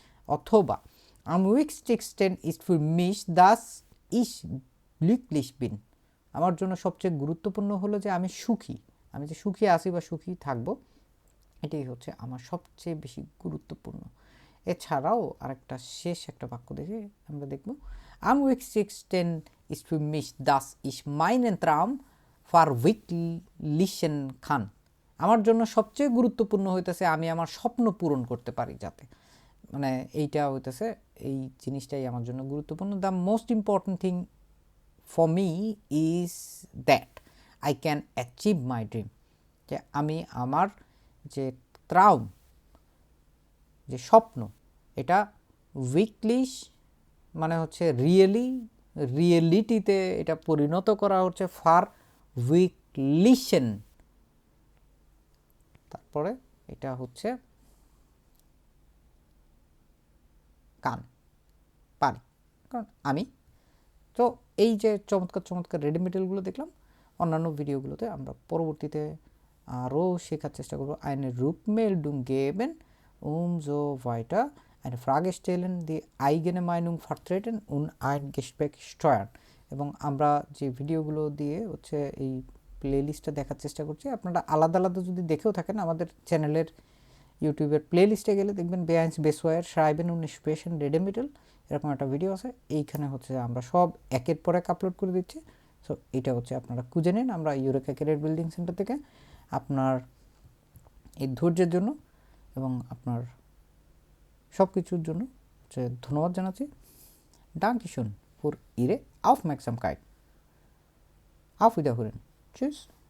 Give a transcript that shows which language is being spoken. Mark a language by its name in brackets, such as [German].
[Bangla] অথবা [German] am wichtigsten ist für mich, dass ich glücklich bin, [Bangla] আমার জন্য সবচেয়ে গুরুত্বপূর্ণ হলো যে আমি সুখী, আমি যে সুখী আছি বা সুখী থাকব, এটাই হচ্ছে আমার সবচেয়ে বেশি গুরুত্বপূর্ণ। এছাড়াও আরেকটা শেষ একটা বাক্য দেখে আমরা দেখব [German] Am wichtigsten ist für mich, dass ich meinen Traum verwirklichen kann. [Bangla] আমার জন্য সবচেয়ে গুরুত্বপূর্ণ হইতেছে আমি আমার স্বপ্ন পূরণ করতে পারি যাতে, মানে এইটা হইতেছে, এই জিনিসটাই আমার জন্য গুরুত্বপূর্ণ। [English] the most important thing for me is that I can achieve my dream, [Bangla] যে আমি আমার যে ত্রাউম, যে স্বপ্ন, এটা উইকলিশ মানে হচ্ছে রিয়েলিটিতে এটা পরিণত করা হচ্ছে ফার উইকলিশন, তারপরে এটা হচ্ছে কান পারি, কারণ আমি তো এই যে চমৎকার চমৎকার রেডিমেডেলগুলো দেখলাম, অন্যান্য ভিডিওগুলোতে আমরা পরবর্তীতে আরও শেখার চেষ্টা করবো। [German] eine Rückmeldung geben, so weiter, eine Frage stellen, die eigene Meinung vertreten und ein Gespräch steuern। [Bangla] এবং আমরা যে ভিডিওগুলো দিয়ে হচ্ছে এই প্লেলিস্টটা দেখার চেষ্টা করছি, আপনারা আলাদা আলাদা যদি দেখেও থাকেন আমাদের চ্যানেলের ইউটিউবের প্লেলিস্টে গেলে দেখবেন বেআইনস বেসওয়ার সাইবেন উন স্পেশন রেডিমেডেল এরকম একটা ভিডিও আছে। এইখানে হচ্ছে আমরা সব একের পর এক আপলোড করে দিচ্ছি। সো এটা হচ্ছে আপনারা খুঁজে নিন। আমরা ইউরেকা ক্যারিয়ার বিল্ডিং সেন্টার থেকে আপনার এই ধৈর্যের জন্য এবং আপনার সব কিছুর জন্য হচ্ছে ধন্যবাদ জানাচ্ছি। [German] Dankeschön für Ihre Aufmerksamkeit. Auf Wiederhören. Tschüss.